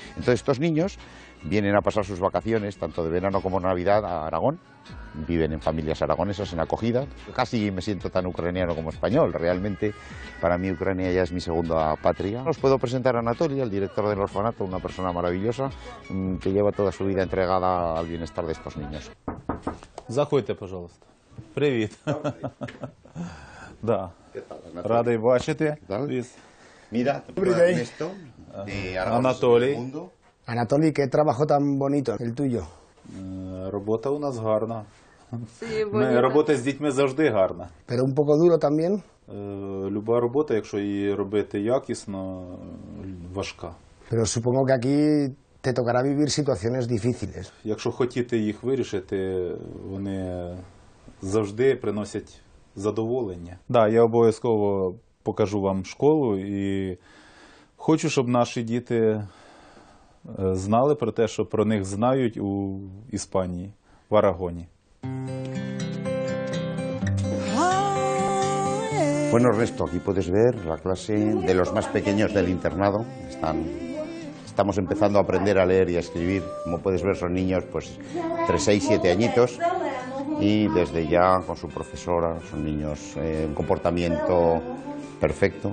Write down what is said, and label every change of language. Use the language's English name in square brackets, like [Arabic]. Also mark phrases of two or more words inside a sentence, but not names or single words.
[Spanish] Entonces estos niños vienen a pasar sus vacaciones, tanto de verano como Navidad, a Aragón. Viven en familias aragonesas, en acogida. Casi me siento tan ucraniano como español. Realmente, para mí Ucrania ya es mi segunda patria. Os puedo presentar a Anatoly, el director del orfanato, una persona maravillosa que lleva toda su vida entregada al bienestar de estos niños. [Ukrainian] Заходьте, пожалуйста. Привіт. Да. Радий бачити. [Spanish] Mira, esto de Анатолій. Anatoly, qué trabajo tan bonito el tuyo. [Ukrainian] Робота у нас гарна. Робота з дітьми завжди гарна. [Spanish] Pero un poco duro también. [Ukrainian] Люба робота, якщо її робити якісно, важка. [Spanish] Pero supongo que aquí te tocará vivir situaciones difíciles. [Ukrainian] Якщо хотіти їх вирішити, вони завжди приносять задоволення. Да, я обов'язково покажу вам школу і хочу, щоб наші діти знали про те, що про них знають у Іспанії, в Арагоні. [Spanish] Bueno, Ernesto, aquí puedes ver la clase de los más pequeños del internado. Estamos empezando a aprender a leer y a escribir. Como puedes ver, son niños pues entre 6 y 7 añitos y desde ya con su profesora son niños en comportamiento perfecto.